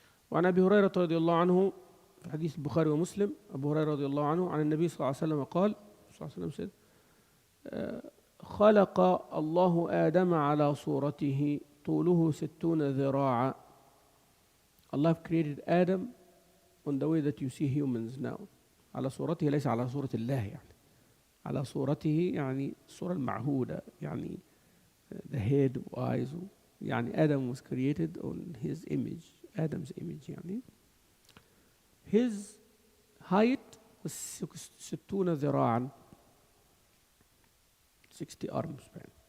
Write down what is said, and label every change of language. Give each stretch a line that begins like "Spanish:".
Arabic: وعن أبي هريرة رضي الله عنه في حديث البخاري ومسلم، أبو هريرة رضي الله عنه عن النبي صلى الله عليه وسلم قال صلى الله عليه وسلم
English: said,
Arabic: خلق الله آدم على صورته طوله 60 ذراعا.
English: Allah created Adam on the way that you see humans now.
Arabic: على صورته ليس على صورة الله يعني. على صورته يعني الصورة المعهودة يعني
English: the head eyes يعني Adam was created on his image, Adam's image يعني. His height was 60 ذراعا 60 arms span.